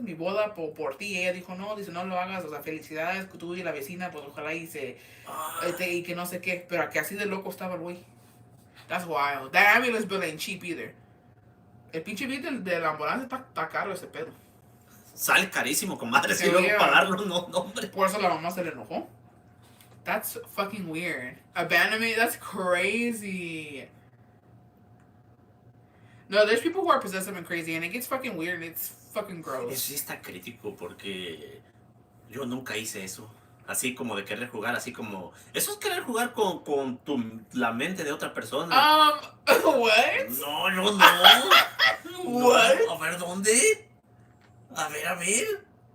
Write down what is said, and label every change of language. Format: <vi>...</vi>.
<es>Mi boda por ti. Y ella dijo, no, dice, no lo hagas, o sea, felicidades, tú y la vecina, pues ojalá y y que no sé qué, pero que así de loco estaba el güey.</es> <en>That's wild. That ambulance bill ain't cheap either.</en> <es>El pinche bill de la ambulancia está caro ese pedo. Sale carísimo, comadre, si Sí, luego</es> <en>yeah.</en> <es>pagarlo, no, hombre. Por eso la mamá se le enojó.</es> <en>That's fucking weird. Abandonment, that's crazy. No, there's people who are possessive and crazy, and it gets fucking weird, and it's fucking gross.</en> <es>Sí está crítico porque Yo nunca hice eso. Así como de querer jugar, así como... Eso es querer jugar con la mente de otra persona.</es> <en>What?</en> <es>No, yo no.</es> <en>What?</en> <es>No, a ver, ¿dónde? A ver, a ver.</es>